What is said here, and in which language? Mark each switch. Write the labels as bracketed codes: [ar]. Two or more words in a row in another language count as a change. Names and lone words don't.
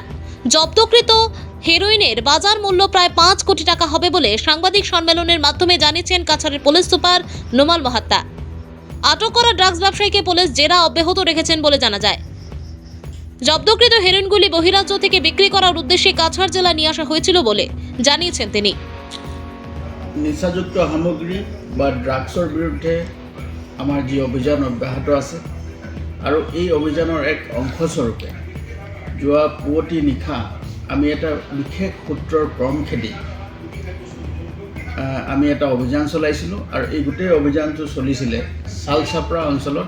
[bn] জব্দকৃত হেরোইনের বাজার মূল্য প্রায় 5 কোটি টাকা হবে বলে সাংবাদিক সম্মেলনের মাধ্যমে জানিয়েছেন কাছাড়ের পুলিশ সুপার নোমাল মাহাত্তা। আটক করা ড্রাগস ব্যবসায়ীকে পুলিশ জেরা অব্যাহত রেখেছেন বলে জানা যায়। জব্দকৃত হেরোইনগুলি বহিরাজ্য থেকে বিক্রি করার উদ্দেশ্যে কাছাড় জেলা নিয়ে আসা হয়েছিল বলে জানিয়েছেন তিনি। [as] নিচাযুক্ত সামগ্ৰী বা ড্ৰাগছৰ বিৰুদ্ধে আমাৰ যি অভিযান অব্যাহত আছে আৰু এই অভিযানৰ এক অংশস্বৰূপে যোৱা পুৱতি নিশা আমি এটা বিশেষ সূত্ৰৰ ক্ৰম খেদি আমি এটা অভিযান চলাইছিলোঁ আৰু এই গোটেই অভিযানটো চলিছিলে শালচাপৰা অঞ্চলত।